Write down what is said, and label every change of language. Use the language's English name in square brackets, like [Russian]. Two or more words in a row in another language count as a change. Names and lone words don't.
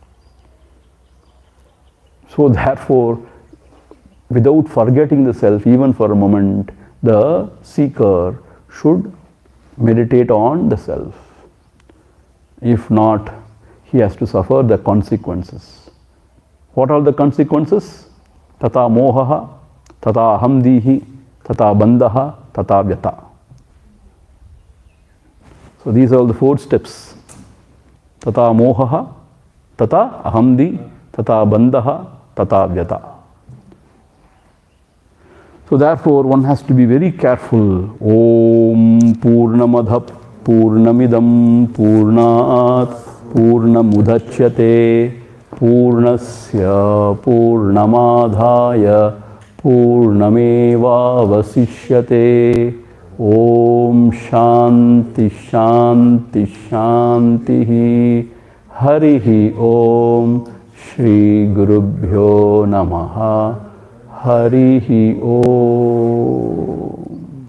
[English] So therefore, without forgetting the self even for a moment, the seeker should meditate on the self. If not, he has to suffer the consequences. What are the consequences? [Sanskrit] Tata mohaha, tata ahamdihi, tata bandhaha, tata vyata. [English] So these are the 4 steps. [Sanskrit] Tata mohaha, tata ahamdi, tata bandhaha, tata vyata. [English] So therefore one has to be very careful. [Sanskrit] Om Purnamadha Purnamidam Purnat Purnamudachyate Purnasya Purnamadhaya Purnameva Vasishyate. Om Shanti Shanti Shanti Harihi Om Shri Gurubhyo Namaha Harihi Om.